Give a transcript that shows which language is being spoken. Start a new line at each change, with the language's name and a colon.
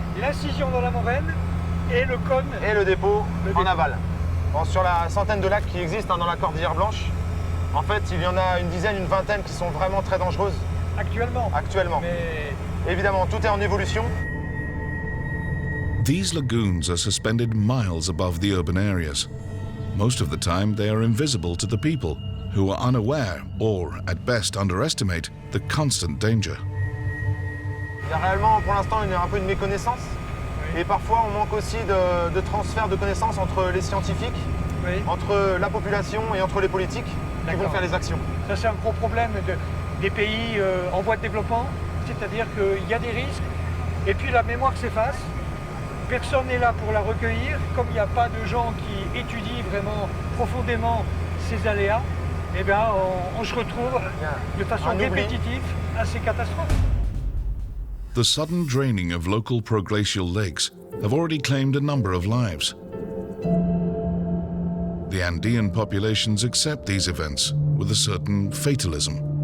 French: L'incision dans la moraine et le cône. Et le dépôt en aval. Bon, sur la centaine de lacs qui existent dans la Cordillère Blanche, en fait, il y en a une dizaine, une vingtaine qui sont vraiment très dangereuses. Actuellement. Mais évidemment, tout est en évolution.
English: These lagoons are suspended miles above the urban areas. Most of the time, they are invisible to the people, who are unaware or, at best, underestimate the constant danger.
French: Il y a réellement, pour l'instant, un peu une méconnaissance. Et parfois, on manque aussi de transfert de connaissances entre les scientifiques, entre la population et entre les politiques qui vont faire les actions. Ça, c'est un gros problème des pays en voie de développement, c'est-à-dire qu'il y a des risques, et puis la mémoire s'efface. Personne n'est là pour la recueillir, comme il n'y a pas de gens qui étudient vraiment profondément ces aléas, eh bien, on se retrouve de façon répétitive à ces catastrophes.
English: The sudden draining of local proglacial lakes have already claimed a number of lives. the Andean populations accept these events with a certain fatalism.